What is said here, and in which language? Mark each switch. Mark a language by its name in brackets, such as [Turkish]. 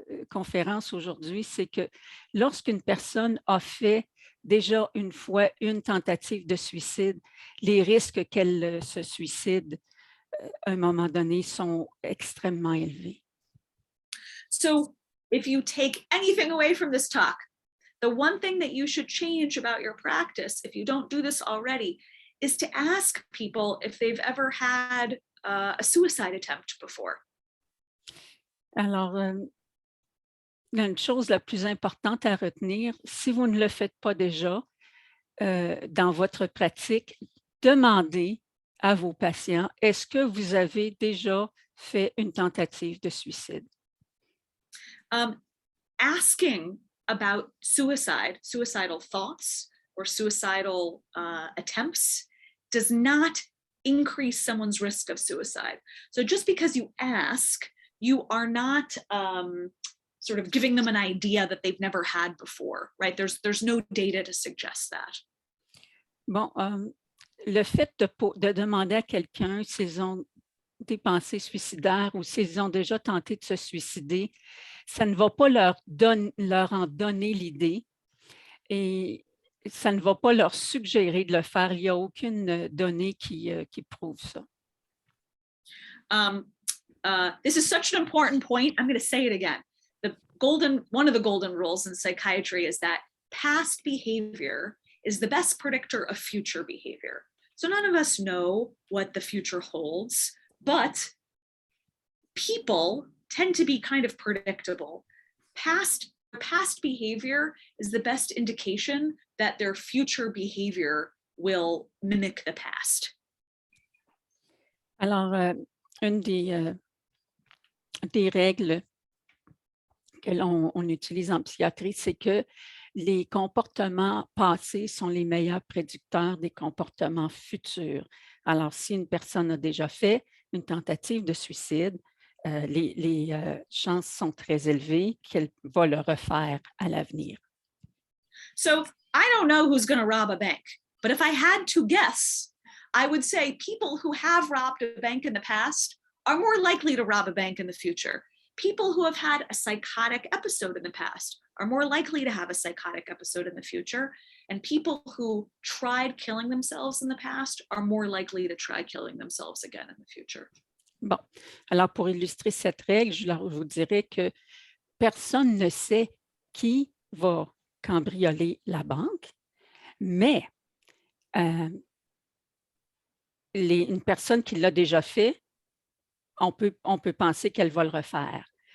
[French] conférence aujourd'hui, c'est que lorsqu'une personne a fait déjà une fois une tentative de suicide, les risques qu'elle se suicide à un moment donné sont extrêmement élevés. [English] So if you take anything away from this talk, the one thing that you should change about your practice, if you don't do this already, is to ask people if they've ever had a suicide attempt before. [French] Alors, une chose la plus importante à retenir, si vous ne le faites pas déjà dans votre pratique, demandez à vos patients, est-ce que vous avez déjà fait une tentative de suicide? [English] Asking about suicide, suicidal thoughts, or suicidal attempts does not increase someone's risk of suicide. So just because you ask, you are not sort of giving them an idea that they've never had before, right? There's no data to suggest that. [French] Bon, le fait de demander à quelqu'un s'ils ont des pensées suicidaires ou s'ils ont déjà tenté de se suicider, ça ne va pas leur en donner l'idée et ça ne va pas leur suggérer de le faire. Il n'y a aucune donnée qui prouve ça. [English] This is such an important point. I'm going to say it again. One of the golden rules in psychiatry is that past behavior is the best predictor of future behavior. So none of us know what the future holds, but people tend to be kind of predictable. Past behavior is the best indication that their future behavior will mimic the past. [French] Alors, une des règles que l'on utilise en psychiatrie, c'est que les comportements passés sont les meilleurs prédicteurs des comportements futurs. Alors, si une personne a déjà fait une tentative de suicide, les chances sont très élevées qu'elle va le refaire à l'avenir. [English] So I don't know who's going to rob a bank, but if I had to guess, I would say people who have robbed a bank in the past are more likely to rob a bank in the future. People who have had a psychotic episode in the past are more likely to have a psychotic episode in the future. And people who tried killing themselves in the past are more likely to try killing themselves again in the future. [French] Bon, alors pour illustrer cette règle, je vous dirais que personne ne sait qui va cambrioler la banque, mais une personne qui l'a déjà fait, on peut penser qu'elle va le refaire.